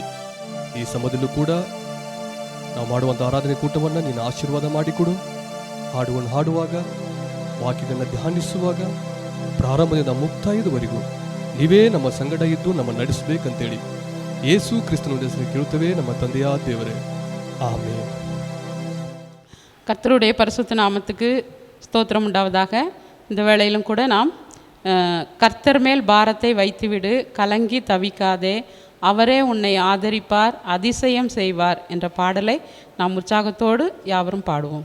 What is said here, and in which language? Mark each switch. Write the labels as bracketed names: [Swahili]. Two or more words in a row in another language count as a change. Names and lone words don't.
[Kannada] ಈ ಸಮಯದಲ್ಲೂ ಕೂಡ ನಾವು ಮಾಡುವಂಥ ಆರಾಧನೆ ಕೂಟವನ್ನು ನೀನು ಆಶೀರ್ವಾದ ಮಾಡಿಕೊಡು. ಹಾಡುವನ್ನು ಹಾಡುವಾಗ, ವಾಕ್ಯಗಳನ್ನು ಧ್ಯಾನಿಸುವಾಗ, ಪ್ರಾರಂಭದಿಂದ ಮುಕ್ತಾಯದವರೆಗೂ ನೀವೇ ನಮ್ಮ ಸಂಗಡ ಇದ್ದು ನಮ್ಮ ನಡೆಸಬೇಕಂತೇಳಿ ಯೇಸು ಕ್ರಿಸ್ತನ ಹೆಸರು ಕೇಳುತ್ತೇವೆ ನಮ್ಮ ತಂದೆಯ [Tamil] தேவரே, ஆமென். கர்த்தருடைய பரிசுத்த நாமத்துக்கு ஸ்தோத்திரம் உண்டாவதாக. இந்த வேளையிலும் கூட நாம் கர்த்தர் மேல் பாரத்தை வைத்துவிடு, கலங்கி தவிக்காதே, அவரே உன்னை ஆதரிப்பார், அதிசயம் செய்வார் என்ற பாடலை நாம் உற்சாகத்தோடு யாவரும் பாடுவோம்.